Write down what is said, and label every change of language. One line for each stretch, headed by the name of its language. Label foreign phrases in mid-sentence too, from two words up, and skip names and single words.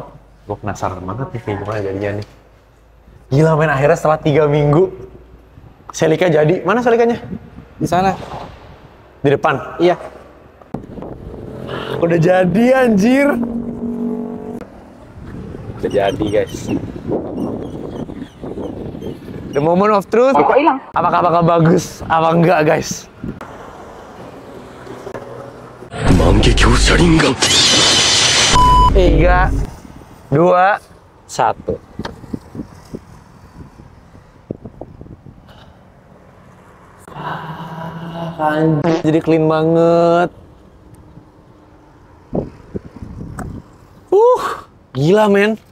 Indonesian: Gue penasaran banget nih kayak gimana jadinya nih. Gila men, akhirnya setelah 3 minggu Selika jadi. Mana Selikanya? Di sana. Di depan? Iya. Udah jadi anjir. Udah jadi guys.
English: The moment of truth.
Indonesian: Kok hilang? Apakah bakal bagus? Apa enggak guys?
Japanese: 万華鏡車輪眼
Indonesian: 3, 2, 1. Anjir, jadi clean banget. Gila men.